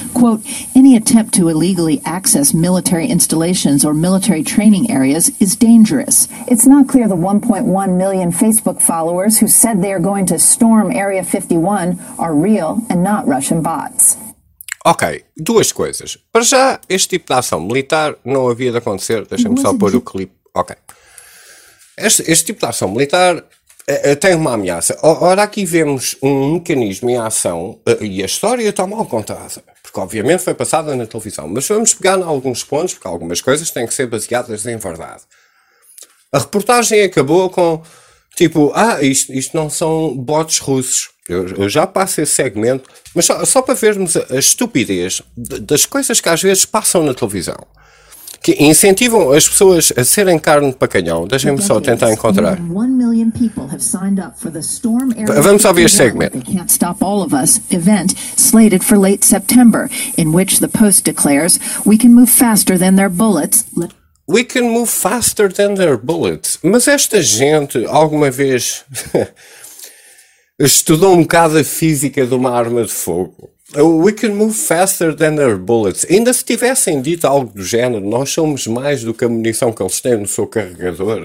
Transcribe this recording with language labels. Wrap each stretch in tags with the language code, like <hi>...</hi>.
<en>Quote, "Any attempt to illegally access military installations or military training areas is dangerous." It's not clear the 1.1 million Facebook followers who said they are going to storm Area 51 are real and not Russian bots.</en> <pt>Ok, duas coisas. Para já, este tipo de ação militar não havia de acontecer. Deixa-me só pôr o clipe. Ok. Este tipo de ação militar tem uma ameaça. Ora, aqui vemos um mecanismo em ação e a história está mal contada, porque obviamente foi passada na televisão. Mas vamos pegar em alguns pontos, porque algumas coisas têm que ser baseadas em verdade. A reportagem acabou com... Tipo, isto não são bots russos. Eu já passo esse segmento, mas só para vermos a estupidez das coisas que às vezes passam na televisão, que incentivam as pessoas a serem carne para canhão. Deixem-me só tentar encontrar. Vamos ouvir este segmento.</pt> <en>"They Can't Stop All of Us" event slated for late September, in which the post declares, "We can move faster than their bullets." We can move faster than their bullets.</en> <pt>Mas esta gente alguma vez estudou um bocado a física de uma arma de fogo?</pt> <en>We can move faster than their bullets.</en> <pt>Ainda se tivessem dito algo do género, nós somos mais do que a munição que eles têm no seu carregador.</pt>